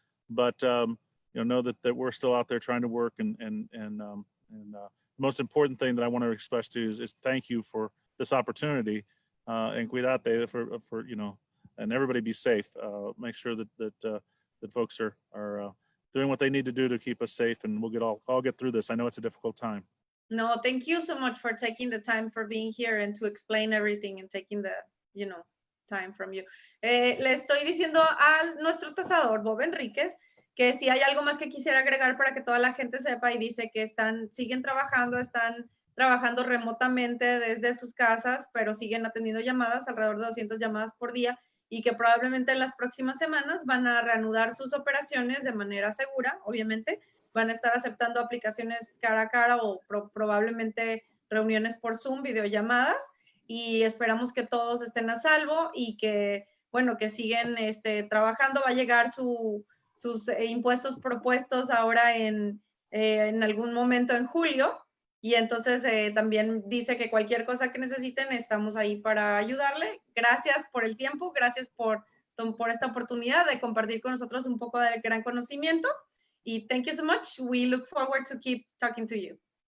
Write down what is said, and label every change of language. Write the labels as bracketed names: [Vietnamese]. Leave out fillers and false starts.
[English] But you know that we're still out there trying to work, and the most important thing that I want to express to you is thank you for this opportunity, and cuídate for you know, and everybody be safe. Make sure that folks are doing what they need to do to keep us safe, and we'll all get through this. I know it's a difficult time. No, thank you so much for taking the time for being here and to explain everything and taking the, you know, time from you. [Spanish] Le estoy diciendo a nuestro tasador, Bob Henriquez, que si hay algo más que quisiera agregar para que toda la gente sepa, y dice que siguen trabajando remotamente desde sus casas, pero siguen atendiendo llamadas, alrededor de 200 llamadas por día, y que probablemente en las próximas semanas van a reanudar sus operaciones de manera segura, obviamente. Van a estar aceptando aplicaciones cara a cara o probablemente reuniones por Zoom, videollamadas, y esperamos que todos estén a salvo y que, bueno, que siguen trabajando. Va a llegar sus impuestos propuestos ahora en algún momento en julio, y entonces también dice que cualquier cosa que necesiten estamos ahí para ayudarle. Gracias por el tiempo, gracias por esta oportunidad de compartir con nosotros un poco del gran conocimiento. [English] Y thank you so much. We look forward to keep talking to you.